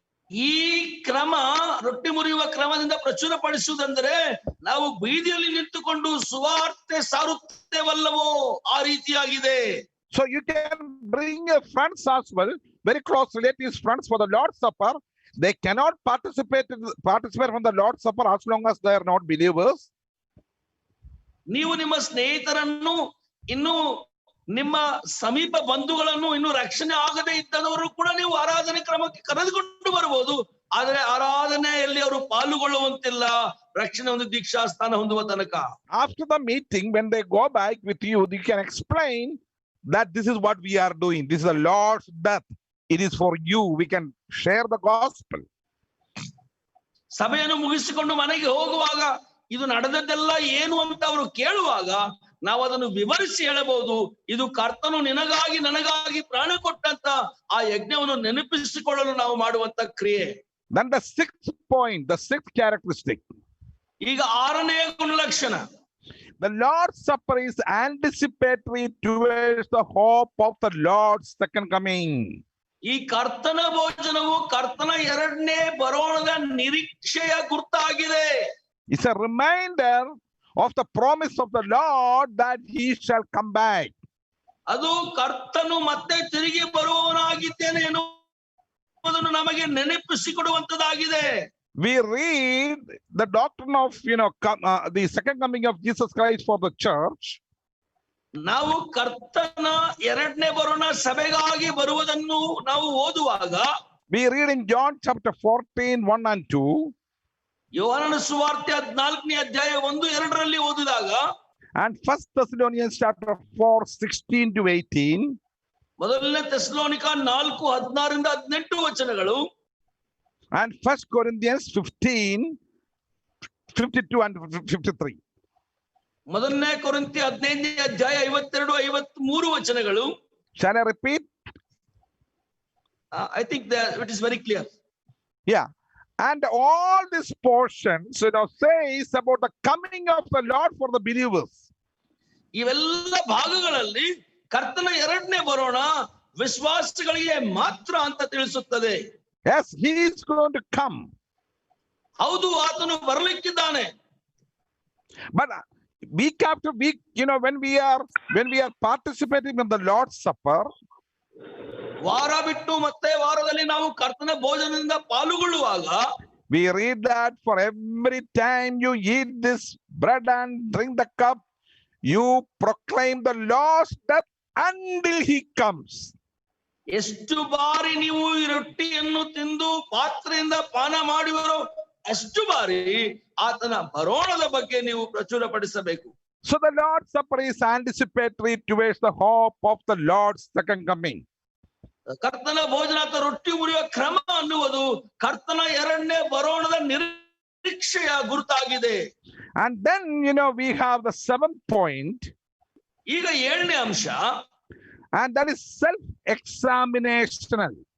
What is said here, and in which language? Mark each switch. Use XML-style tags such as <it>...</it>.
<kn>ಈ ಕ್ರಮ ರೊಟ್ಟಿ ಮುರಿಯುವ ಕ್ರಮದಿಂದ ಪ್ರಚುರಪಡಿಸುವುದಂದ್ರೆ ನಾವು ಬೀದಿಯಲ್ಲಿ ನಿಂತುಕೊಂಡು ಸುವಾರ್ತೆ ಸಾರುತ್ತೇವಲ್ಲವೋ ಆ ರೀತಿಯಾಗಿದೆ.</kn> <en>So you can bring your friends as well, very close relatives, friends for the Lord's Supper. They cannot participate from the Lord's Supper as long as they are not believers.</en> <kn>ನೀವು ನಿಮ್ಮ ಸ್ನೇಹಿತರನ್ನು, ಇನ್ನು ನಿಮ್ಮ ಸಮೀಪ ಬಂಧುಗಳನ್ನು, ಇನ್ನು ರಕ್ಷಣೆ ಆಗದೆ ಇದ್ದವರು ಕೂಡ ನೀವು ಆರಾಧನೆ ಕ್ರಮಕ್ಕೆ ಕರೆದುಕೊಂಡು ಬರಬಹುದು. ಆದರೆ ಆರಾಧನೆಯಲ್ಲಿ ಅವರು ಪಾಲ್ಗೊಳ್ಳುವಂತಿಲ್ಲ, ರಕ್ಷಣೆ ಒಂದು ದೀಕ್ಷಾ ಸ್ಥಾನ ಹೊಂದುವ ತನಕ.</kn> <en>After the meeting, when they go back with you, you can explain that this is what we are doing. This is the Lord's death. It is for you. We can share the gospel.</en> <kn>ಸಭೆಯನ್ನು ಮುಗಿಸಿಕೊಂಡು ಮನೆಗೆ ಹೋಗುವಾಗ ಇದು ನಡೆದದ್ದೆಲ್ಲ ಏನು ಅಂತ ಅವರು ಕೇಳುವಾಗ ನಾವು ಅದನ್ನು ವಿವರಿಸಿ ಹೇಳಬಹುದು. ಇದು ಕರ್ತನು ನಿನಗಾಗಿ ನನಗಾಗಿ ಪ್ರಾಣ ಕೊಟ್ಟಂತ ಆ ಯಜ್ಞವನ್ನು ನೆನಪಿಸಿಕೊಳ್ಳಲು ನಾವು ಮಾಡುವಂತ ಕ್ರಿಯೆ.</kn> <en>Then the sixth point, the sixth characteristic.</en> <kn>ಈಗ ಆರನೆಯ ಗುಣಲಕ್ಷಣ.</kn> <en>The Lord's Supper is anticipatory towards the hope of the Lord's second coming.</en> <kn>ಈ ಕರ್ತನ ಭೋಜನವು ಕರ್ತನ ಎರಡನೇ ಬರೋಣದ ನಿರೀಕ್ಷೆಯ ಗುರ್ತಾಗಿದೆ.</kn> <en>It's a reminder of the promise of the Lord that he shall come back.</en> <kn>ಅದು ಕರ್ತನು ಮತ್ತೆ ತಿರುಗಿ ಬರುವವನಾಗಿದ್ದೇನೆ ಎನ್ನುವುದನ್ನು ನಮಗೆ ನೆನಪಿಸಿಕೊಡುವಂತದ್ದಾಗಿದೆ.</kn> <en>We read the doctrine of the second coming of Jesus Christ for the church.</en> <kn>ನಾವು ಕರ್ತನ ಎರಡನೇ ಬರೋಣ ಸಭೆಗಾಗಿ ಬರುವುದನ್ನು ನಾವು ಓದುವಾಗ</kn> <en>we read in John chapter 14, 1 and 2.</en> <kn>ಯೋಹಾನನ ಸುವಾರ್ತೆ 14ನೇ ಅಧ್ಯಾಯ 1-2ರಲ್ಲಿ ಓದಿದಾಗ,</kn> <en>and 1 Thessalonians chapter 4, 16 to 18.</en> <kn>ಮೊದಲನೇ ಥೆಸಲೋನಿಕ 4:16-18 ವಚನಗಳು,</kn> <en>and 1 Corinthians 15, 52 and 53.</en> <kn>ಮೊದಲನೇ ಕೊರಿಂಥಿ 15ನೇ ಅಧ್ಯಾಯ 52-53 ವಚನಗಳು.</kn> <en>Shall I repeat? I think that it is very clear. Yeah. And all these portions, says about the coming of the Lord for the believers.</en> <kn>ಇವೆಲ್ಲ ಭಾಗಗಳಲ್ಲಿ ಕರ್ತನ ಎರಡನೇ ಬರೋಣ ವಿಶ್ವಾಸಿಗಳಿಗೆ ಮಾತ್ರ ಅಂತ ತಿಳಿಸುತ್ತದೆ.</kn> <en>Yes, he is going to come.</en> <kn>ಹೌದು, ಆತನು ಬರಲಿಕ್ಕಿದ್ದಾನೆ.</kn> <en>But week after week, when we are participating in the Lord's Supper,</en> <kn>ವಾರ ಬಿಟ್ಟು ಮತ್ತೆ ವಾರದಲ್ಲಿ ನಾವು ಕರ್ತನ ಭೋಜನದಿಂದ ಪಾಲುಗೊಳ್ಳುವಾಗ</kn> <en>we read that for every time you eat this bread and drink the cup, you proclaim the Lord's death until he comes.</en> <kn>ಎಷ್ಟು ಬಾರಿ ನೀವು ಈ ರೊಟ್ಟಿಯನ್ನು ತಿಂದು ಪಾತ್ರೆಯಿಂದ ಪಾನ ಮಾಡುವರೋ ಅಷ್ಟು ಬಾರಿ ಆತನ ಬರೋಣದ ಬಗ್ಗೆ ನೀವು ಪ್ರಚುರಪಡಿಸಬೇಕು.</kn> <en>So the Lord's Supper is anticipatory towards the hope of the Lord's second coming.</en> <kn>ಕರ್ತನ ಭೋಜನ ಅಥವಾ ರೊಟ್ಟಿ ಮುರಿಯುವ ಕ್ರಮ ಅನ್ನುವುದು ಕರ್ತನ ಎರಡನೇ ಬರೋಣದ ನಿರೀಕ್ಷೆಯ ಗುರುತಾಗಿದೆ.</kn> <en>And then we have the seventh point.</en> <kn>ಈಗ ಏಳನೇ ಅಂಶ,</kn> <en>and that is self-examinational.</en>